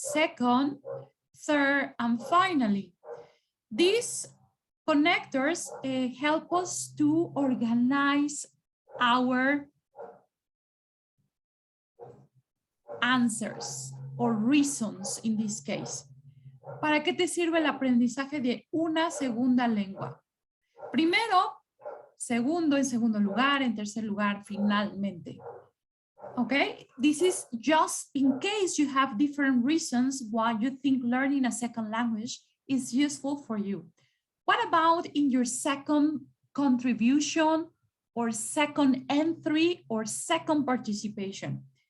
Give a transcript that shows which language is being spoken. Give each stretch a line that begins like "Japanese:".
English: Second, third, and finally. These connectors help us to organize our answers or reasons in this case.
Spanish: ¿Para qué te sirve el aprendizaje de una segunda lengua? Primero, segundo, en segundo lugar, en tercer lugar, finalmente.
English: Okay, this is just in case you have different reasons why you think learning a second language is useful for you. What about in your second contribution or second entry or second participation?